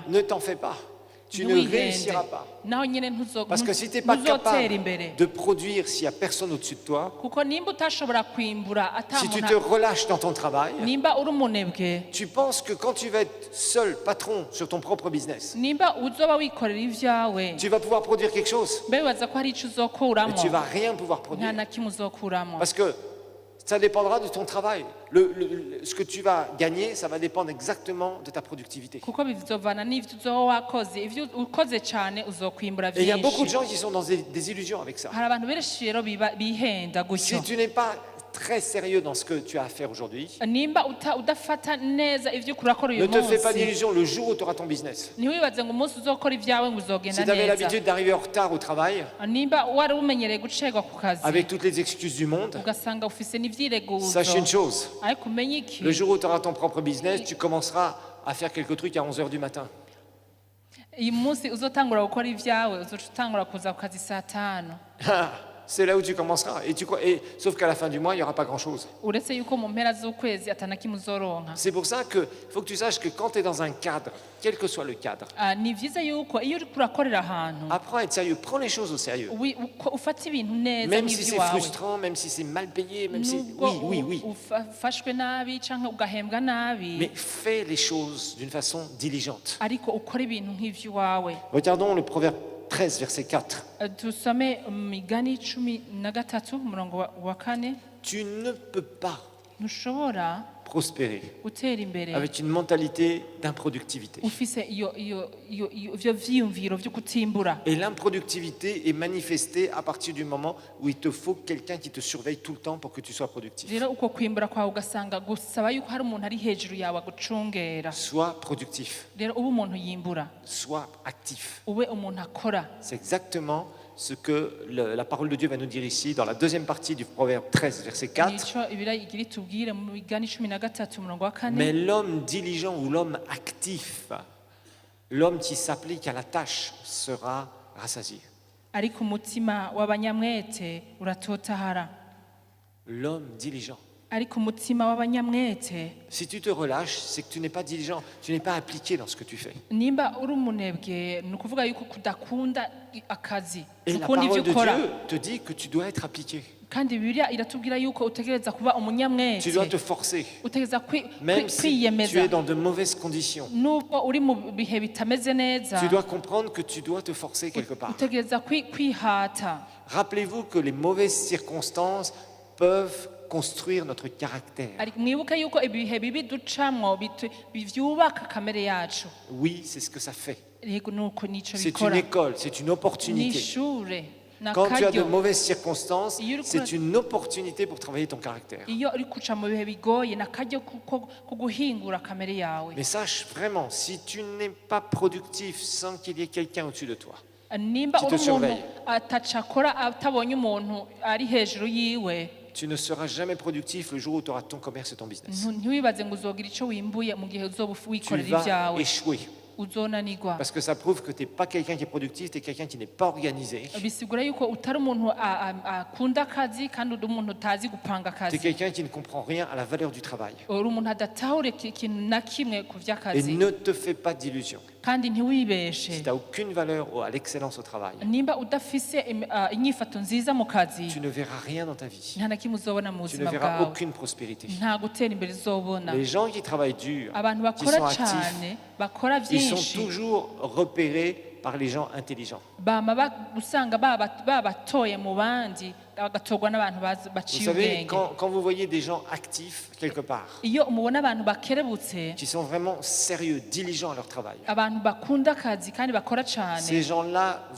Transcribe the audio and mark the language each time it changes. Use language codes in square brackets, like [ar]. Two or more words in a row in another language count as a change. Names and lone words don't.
[fr] Ne t'en fais pas. Tu ne [rn] Ntiwihende. [fr] réussiras pas. [rn] naho nyine [fr] Parce que si tu n'es pas [rn] ntuzotera [fr] capable [rn] imbere, [fr] de produire s'il n'y a personne au-dessus de toi, [rn] kuko nimba utashobora kwimbura ata [fr] si tu te [rn] muntu, [fr] relâches dans ton travail, [rn] nimba uri umunebwe, [fr] tu penses que quand tu vas être seul patron sur ton propre business, [rn] nimba uzoba wikorera ibyawe, [fr] tu vas pouvoir produire quelque chose, [rn] mbe wibaza ko hari icyo [fr] mais [rn] uzokuramo, [fr] tu vas rien pouvoir [rn] nta [fr] produire. [rn] na kimwe uzokuramo. [fr] Parce que ça dépendra de ton travail. Ce que tu vas gagner, ça va dépendre exactement de ta productivité. [rn] kuko bizovana n'ivyo uzoba wakoze. Ivyo ukoze cyane uzokwimbura [fr] Et il y a beaucoup de [rn] vyinshi. [fr] gens qui sont dans des illusions avec ça. [rn] hari abantu benshi rero bihenda gutyo. [fr] Si tu n'es pas très sérieux dans ce que tu as à faire aujourd'hui, [rn] nimba udafata neza ivyo kurakora [fr] ne [rn] uyu [fr] te fais pas [rn] munsi, [fr] d'illusions le jour où tu auras ton business. [rn] ntiwibaze ngo umunsi uzokora ibyawe ngo [fr] Si [rn] uzogenda [fr] tu avais [rn] neza. [fr] l'habitude d'arriver en retard au travail, [rn] nimba wari umenyereye gucerwa ku kazi, [fr] avec toutes les excuses du monde, [rn] ugasanga ufise n'ivyireguzo, [fr] sache une chose, [rn] ariko umenye iki, [fr] le jour où tu auras ton propre business, tu commenceras à faire quelques trucs à 11h du matin. [rn] uyu munsi uzotangura gukora ibyawe uzoca utangura kuza ku kazi saa 5. [fr] C'est là où tu commenceras. Sauf qu'à la fin du mois, il n'y aura pas grand-chose. [rn] uretse yuko mu mpera z'ukwezi ata na kimwe uzoronka. [fr] C'est pour ça qu'il faut que tu saches que quand tu es dans un cadre, quel que soit le cadre, [rn] Ni vyiza yuko iyo uriko urakorera ahantu [fr] apprends à être sérieux, prends les choses au sérieux. [rn] ufata ibintu neza [fr] Même si c'est [rn] nk'ivy'iwawe, [fr] frustrant, même si c'est mal payé, même si... [rn] nubwo [fr] Oui. [rn] ufashwe nabi canke ugahembwa nabi, [fr] Mais fais les choses d'une façon diligente. [rn] ariko ukora ibintu nk'ivy'iwawe. [fr] Regardons le proverbe 13, verset 4. [rn] Tusome Migani 13 umurongo wa 4. [fr] Tu ne peux pas [rn] ntushobora [fr] prospérer [rn] gutera imbere [fr] avec une mentalité d'improductivité. [rn] ufise ivyo vyiyumviro vyo kutimbura. [fr] Et l'improductivité est manifestée à partir du moment où il te faut quelqu'un qui te surveille tout le temps pour que tu sois productif. [rn] rero uko kwimbura kwawe ugasanga gusaba yuko hari umuntu ari hejuru yawe agucungera. [fr] Sois productif, [rn] rero ube umuntu yimbura, [fr] sois actif. [rn] ube umuntu akora. [fr] C'est exactement ce que la parole de Dieu va nous dire ici dans la deuxième partie du proverbe 13, verset 4. [rn] nico ibira igira itubwire mu Migani 13 umurongo wa 4. [fr] Mais l'homme diligent ou l'homme actif, l'homme qui s'applique à la tâche sera rassasié. [rn] ariko umutima w'abanyamwete uratotahara. [fr] L'homme diligent. [rn] ariko umutima w'abanyamwete, [fr] Si tu te relâches, c'est que tu n'es pas diligent, tu n'es pas appliqué dans ce que tu fais. [rn] nimba uri umunebwe ni ukuvuga yuko kudakunda akazi, [fr] Et la [rn] ukunda [fr] parole [rn] ivyo [fr] de [rn] ukora. [fr] Dieu te dit que tu dois être appliqué. [rn] kandi Bibiliya iratubwira yuko utegereza kuba [fr] Tu dois [rn] umunyamwete, [fr] te forcer, [rn] utegereza [fr] même si tu [rn] kwiyemeza. [fr] es dans de mauvaises conditions. [rn] nubwo uri mu bihe bitameze neza, [fr] Tu dois comprendre que tu dois te forcer quelque part. [rn] utegereza kwihata. [fr] Rappelez-vous que les mauvaises circonstances peuvent construire notre caractère. [rn] ariko mwibuke yuko ibihe bibi ducamwo bivyubaka kamere yacu. [fr] Oui, c'est ce que ça fait. [rn] Yego nuko nico [fr] C'est une [rn] bikora. [fr] école, c'est une opportunité. [rn] Nishure [fr] Quand tu as de [rn] nakaryo. [fr] mauvaises circonstances, [rn] Iyo uri [fr] c'est [rn] kura- [fr] une opportunité pour travailler ton caractère. [rn] iyo uri kuca mu bihe bigoye nakaryo kuguhingura kamere yawe. [fr] Mais sache vraiment, si tu n'es pas productif sans qu'il y ait quelqu'un au-dessus de toi, [rn] nimba [fr] qui te [rn] uri umuntu [fr] surveille. [rn] atacakora atabonye umuntu ari hejuru yiwe, [fr] tu ne seras jamais productif le jour où tu auras ton commerce et ton business. [rn] ntiwibaze ngo uzogira icyo wimbuye mu gihe uzoba [fr] Tu [rn] wikorera [fr] vas [rn] ibyawe, [fr] échouer. [rn] uzonanirwa. [fr] Parce que ça prouve que tu n'es pas quelqu'un qui est productif, tu es quelqu'un qui n'est pas organisé. [rn] bisigura yuko utari umuntu akunda akazi kandi uri umuntu utazi gupanga [fr] Tu es [rn] akazi, [fr] quelqu'un qui ne comprend rien à la valeur du travail. [rn] uri umuntu adatahura ikintu na kimwe ku [fr] Et [rn] vy'akazi. [fr] ne te fais pas d'illusions. [rn] kandi ntiwibeshe, [fr] Si tu n'as aucune valeur à l'excellence au travail, [rn] nimba udafise inyifato nziza mu kazi, [fr] tu ne verras rien dans ta vie. [rn] nta na kimwe uzobona mu [fr] Tu ne [rn] buzima [fr] verras [rn] bwawe, [fr] aucune prospérité. [rn] nta gutera imbere uzobona. [fr] Les gens qui travaillent dur, [rn] abantu [fr] qui [rn] bakora [fr] sont actifs, [rn] cyane bakora [fr] ils sont [rn] byinshi [fr] toujours repérés par les gens intelligents. [rn] bama usanga babatoye mu bandi bagatorwa n'abantu [fr] Vous [rn] baciye [fr] savez, [rn] ubwenge. [fr] quand vous voyez des gens actifs quelque part, [rn] iyo umubona abantu bakerebutse, [fr] qui sont vraiment sérieux, diligents à leur travail, [rn] abantu bakunda akazi kandi bakora [fr] ces